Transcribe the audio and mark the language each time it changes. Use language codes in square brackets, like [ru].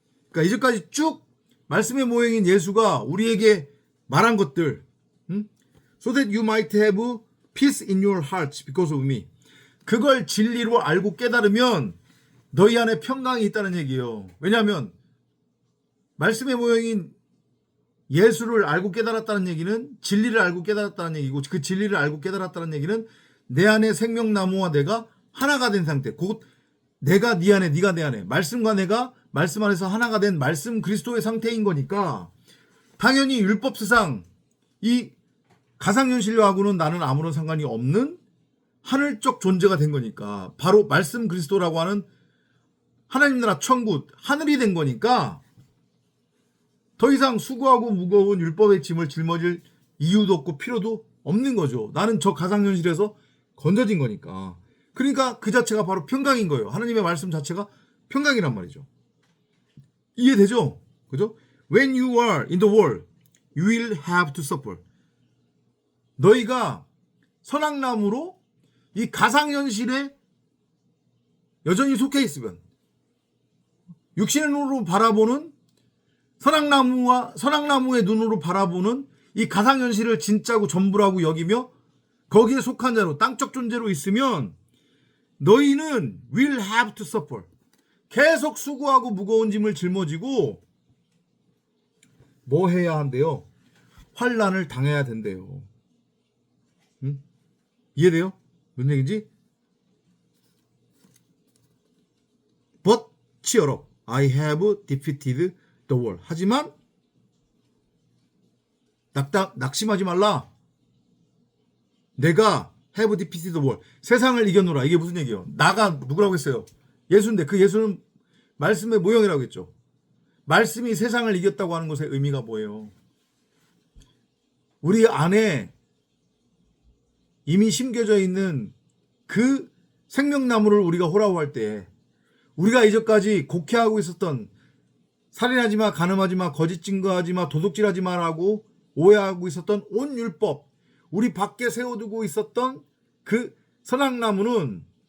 [ko] 그러니까 이제까지 쭉 말씀의 모형인 예수가 우리에게 말한 것들, [en] so that you might have peace in your hearts because of me. [ko] 그걸 진리로 알고 깨달으면 너희 안에 평강이 있다는 얘기예요. 왜냐하면 말씀의 모형인 예수를 알고 깨달았다는 얘기는 진리를 알고 깨달았다는 얘기고, 그 진리를 알고 깨달았다는 얘기는 내 안에 생명나무와 내가 하나가 된 상태, 곧 내가 네 안에 네가 내 안에, 말씀과 내가 말씀 안에서 하나가 된 말씀 그리스도의 상태인 거니까 당연히 율법세상 이 가상현실하고는 나는 아무런 상관이 없는 하늘적 존재가 된 거니까, 바로 말씀 그리스도라고 하는 하나님 나라 천국 하늘이 된 거니까 더 이상 수고하고 무거운 율법의 짐을 짊어질 이유도 없고 필요도 없는 거죠. 나는 저 가상현실에서 건져진 거니까. 그러니까 그 자체가 바로 평강인 거예요. 하나님의 말씀 자체가 평강이란 말이죠. 이해되죠? 그죠? [en] When you are in the world, you will have to suffer. [ko] 너희가 선악나무로 이 가상현실에 여전히 속해 있으면, 육신의 눈으로 바라보는 선악나무의 눈으로 바라보는 이 가상현실을 진짜고 전부라고 여기며 거기에 속한 자로 땅적 존재로 있으면 너희는 [en] will have to suffer. [ko] 계속 수고하고 무거운 짐을 짊어지고 뭐 해야 한대요? 환난을 당해야 된대요. 응? 이해돼요? 무슨 얘기인지? [en] But cheer up. I have defeated the world. [ko] 하지만 낙심하지 말라. 내가 [en] have defeated the world. [ko] 세상을 이겼노라. 이게 무슨 얘기예요? 나가 누구라고 했어요? 예수인데 그 예수는 말씀의 모형이라고 했죠. 말씀이 세상을 이겼다고 하는 것의 의미가 뭐예요? 우리 안에 이미 심겨져 있는 그 생명나무를 우리가 호라호할 때, 우리가 이제까지 곡해하고 있었던 살인하지 마, 간음하지 마, 거짓 증거하지 마, 도둑질하지 마라고 오해하고 있었던 온 율법, 우리 밖에 세워두고 있었던 그 선악나무는